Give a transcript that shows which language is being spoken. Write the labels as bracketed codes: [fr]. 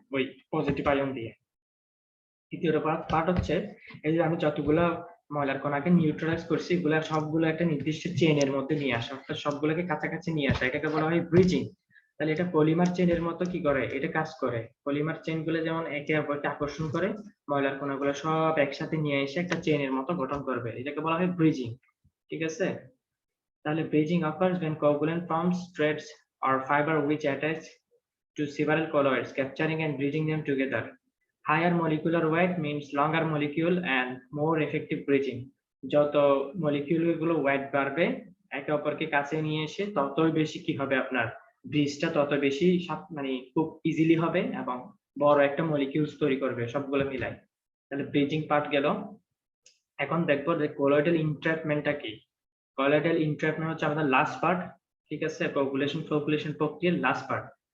[bn] ওই positive ion দিয়ে। তৃতীয় পার্ট হচ্ছে এই যে আমি যতগুলো ময়লার কণাকে নিউট্রালাইজ করছি এগুলা সবগুলো একটা নির্দিষ্ট চেইনের মধ্যে নিয়ে আসা, অর্থাৎ সবগুলোকে কাছাকাছি নিয়ে আসা, এটাকে বলা হয় ব্রিজিং। তাহলে এটা পলিমার চেইনের মতো কি করে, এটা কাজ করে। পলিমার চেইন গুলো যেমন একে অপরকে আকর্ষণ করে, ময়লার কণাগুলো সব একসাথে নিয়ে এসে একটা চেইনের মতো গঠন করবে, এটাকে বলা হয় ব্রিজিং, ঠিক আছে। [en] তাহলে bridging occurs when covalent forms threads or fiber which attach to several colloids, capturing and bridging them together. Higher molecular weight means longer molecule and more effective bridging. [bn] যত মলিকিউল গুলো ওয়েট বাড়বে একে অপরকে কাছে নিয়ে এসে ততই বেশি কি হবে, আপনার ব্রিজটা তত বেশি মানে খুব ইজিলি হবে এবং বড় একটা মলিকিউলস তৈরি করবে সবগুলো মিলাই। তাহলে ব্রিজিং পার্ট গেল। এখন দেখবো যে কোলয়েডাল ইনট্র্যাপমেন্টটা কি। কোলয়েডাল ইনট্র্যাপমেন্ট হচ্ছে আমাদের লাস্ট পার্ট, ঠিক আছে, কোগুলেশন প্রক্রিয়ার লাস্ট পার্ট।